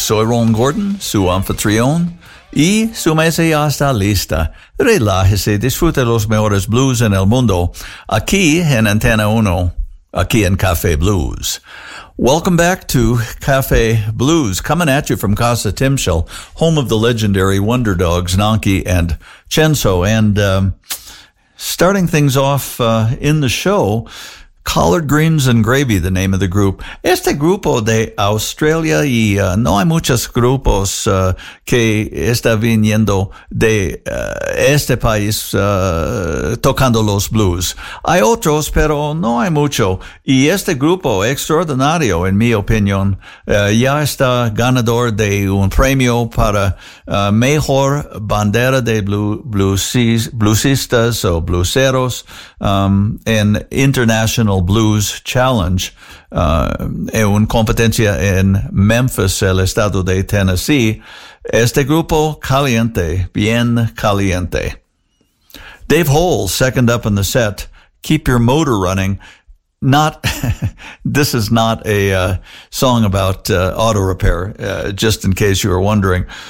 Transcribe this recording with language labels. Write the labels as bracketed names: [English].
[Spanish] Soy Ron Gordon, su anfitrión, y su mesa ya está lista. Relájese, disfrute los mejores blues en el mundo, aquí en Antena 1, aquí en Café Blues. [English] Welcome back to Café Blues, coming at you from Casa Timshel, home of the legendary Wonder Dogs, Nonky and Chenso. And starting things off in the show, Collard Greens and Gravy, the name of the group. [Spanish] Este grupo de Australia y no hay muchos grupos que está viniendo de este país tocando los blues. Hay otros, pero no hay mucho. Y este grupo extraordinario, en mi opinión, ya está ganador de un premio para mejor bandera de bluesistas o blueseros en International Blues Challenge, en una competencia en Memphis, el estado de Tennessee. Este grupo caliente, bien caliente. [English] Dave Hall, second up in the set, Keep Your Motor Running. Not, this is not a song about auto repair, just in case you were wondering.